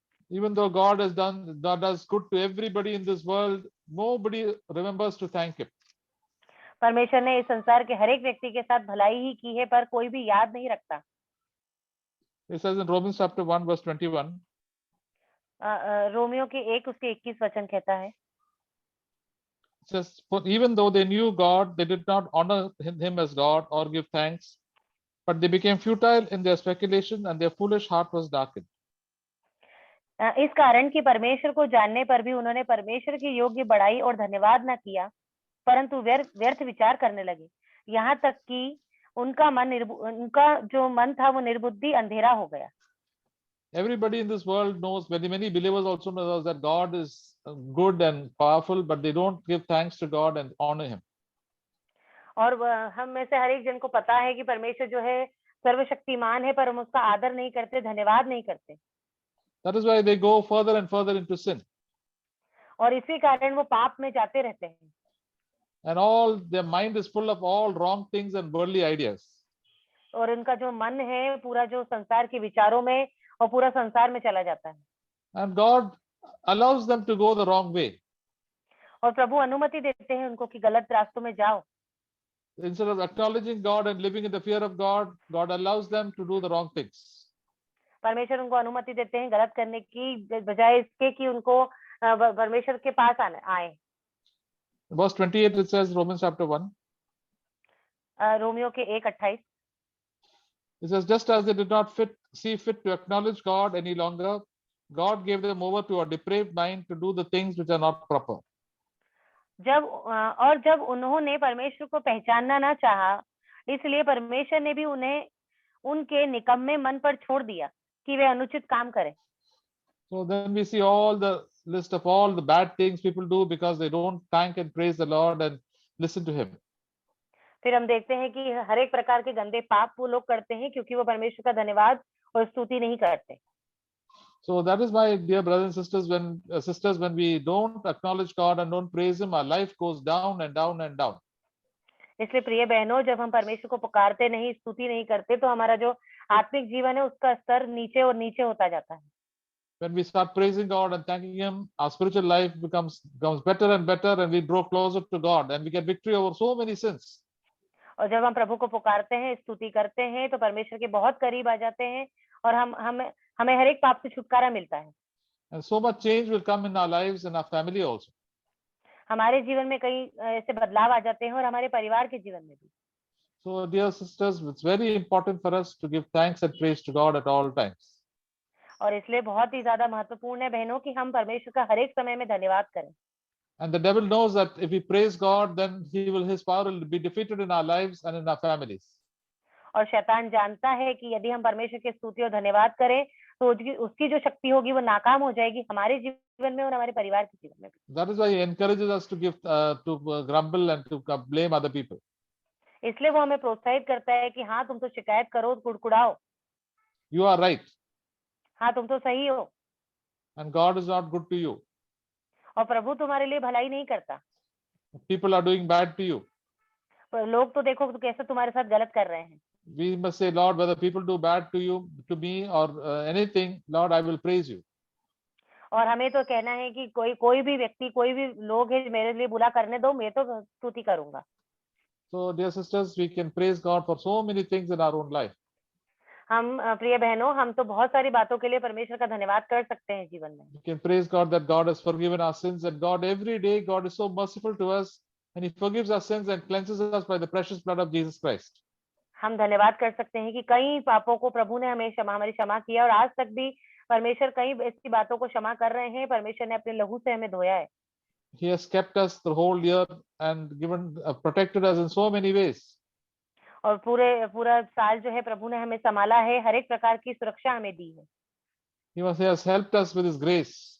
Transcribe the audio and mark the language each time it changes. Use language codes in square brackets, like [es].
[en] Even though God does good to everybody in this world, nobody remembers to thank Him. [hi] परमेश्वर ने इस संसार के हर एक व्यक्ति के साथ भलाई ही की है, पर कोई भी याद नहीं रखता। [en] It says in Romans chapter 1 verse 21, [hi] Romeo के 1 उसके 21 वचन कहता है, [en] it says, for even though they knew God, they did not honor Him as God or give thanks, but they became futile in their speculation and their foolish heart was darkened. [hi] इस कारण कि परमेश्वर को जानने पर भी उन्होंने परमेश्वर के योग्य बड़ाई और धन्यवाद न किया, परंतु व्यर्थ विचार करने लगे, यहाँ तक कि उनका जो मन था वो निर्बुद्धि अंधेरा हो गया। [en] Everybody in this world knows, many believers also know that God is good and powerful, but they don't give thanks to God and honor Him. [hi] और हम में से हर एक जन को पता है कि परमेश्वर जो है सर्वशक्तिमान है, पर हम उसका आदर नहीं करते, धन्यवाद नहीं करते। [en] That is why they go further and further into sin. [hi] और इसी कारण वो पाप में जाते रहते हैं। [en] And all their mind is full of all wrong things and worldly ideas. [hi] और उनका जो मन है पूरा जो संसार के विचारों में और पूरा संसार में चला जाता है। [en] And God allows them to go the wrong way. [hi] और प्रभु अनुमति देते हैं उनको कि गलत रास्तों में जाओ। [en] Instead of acknowledging God and living in the fear of God, God allows them to do the wrong things. [hi] परमेश्वर उनको अनुमति देते हैं गलत करने की, बजाय इसके कि उनको परमेश्वर के पास आए। [en] Verse 28 it says, Romans chapter 1. [hi] Romeo के 1:28 [en] It says, just as they did not see fit to acknowledge God any longer, God gave them over to a depraved mind to do the things which are not proper. [hi] जब उन्होंने परमेश्वर को पहचानना ना चाहा, इसलिए परमेश्वर ने भी उन्हें उनके निकम्मे मन पर छोड़ दिया कि वे अनुचित काम करें। [en] So then we see all the list of all the bad things people do because they don't thank and praise the Lord and listen to Him. [hi] फिर हम देखते हैं कि हर एक प्रकार के गंदे पाप वो लोग करते हैं क्योंकि वो परमेश्वर का धन्यवाद और स्तुति नहीं करते। [en] So that is why, dear brothers and sisters, when we don't acknowledge God and don't praise Him, our life goes down and down and down. [hi] इसलिए प्रिय बहनों, जब हम परमेश्वर को पुकारते नहीं, स्तुति नहीं करते, तो हमारा जो आत्मिक जीवन है उसका स्तर नीचे और नीचे होता जाता है। [en] When we start praising God and thanking Him, our spiritual life becomes better and better, and we draw closer to God, and we get victory over so many sins. [hi] और जब हम प्रभु को पुकारते हैं, स्तुति करते हैं, तो परमेश्वर के बहुत करीब आ जाते हैं और हमें हर एक पाप से छुटकारा मिलता है। [en] And so much change will come in our lives and our family also. [hi] हमारे जीवन में कई ऐसे बदलाव आ जाते हैं और हमारे परिवार के जीवन में भी। [en] So, dear sisters, it's very important for us to give thanks and praise to God at all times. [hi] और इसलिए बहुत ही ज्यादा महत्वपूर्ण है बहनों कि हम परमेश्वर का हर एक समय में धन्यवाद करें। [en] And the devil knows that if we praise God, then his power will be defeated in our lives and in our families. [hi] और शैतान जानता है कि यदि हम परमेश्वर की स्तुति और धन्यवाद करें तो उसकी जो शक्ति होगी वो नाकाम हो जाएगी हमारे जीवन में और हमारे परिवार के जीवन में भी। [en] That is why he encourages us to grumble and to blame other people. [hi] इसलिए वो हमें प्रोत्साहित करता है कि हाँ तुम तो शिकायत करो, कुड़कुड़ाओ। [en] You are right. [hi] हाँ तुम तो सही हो। [en] And God is not good to you. [hi] और प्रभु तुम्हारे लिए भलाई नहीं करता। [en] People are doing bad to you. [hi] लोग तो देखो तो कैसे तुम्हारे साथ गलत कर रहे हैं। [en] We must say, Lord, whether people do bad to you, to me, or anything, Lord, I will praise you. [hi] और हमें तो कहना है कि कोई भी व्यक्ति, कोई भी लोग है मेरे लिए बुरा करने दो, मैं तो स्तुति करूंगा। [en] So, dear sisters, we can praise God for so many things in our own life. [hi] हम प्रिय बहनों, हम तो बहुत सारी बातों के लिए परमेश्वर का धन्यवाद कर सकते हैं जीवन में। [en] We can praise God that God has forgiven our sins, and God every day God is so merciful to us, and He forgives our sins and cleanses us by the precious blood of Jesus Christ. [hi] हम धन्यवाद कर सकते हैं कि कई पापों को प्रभु ने हमारी क्षमा किया और आज तक भी परमेश्वर कई ऐसी बातों को क्षमा कर रहे हैं। परमेश्वर ने अपने लहू से हमें धोया है। [en] He has kept us the whole year and protected us in so many ways. [hi] और पूरा साल जो है प्रभु ने हमें संभाला है, हर एक प्रकार की सुरक्षा हमें दी है। [en] He has helped us with His grace.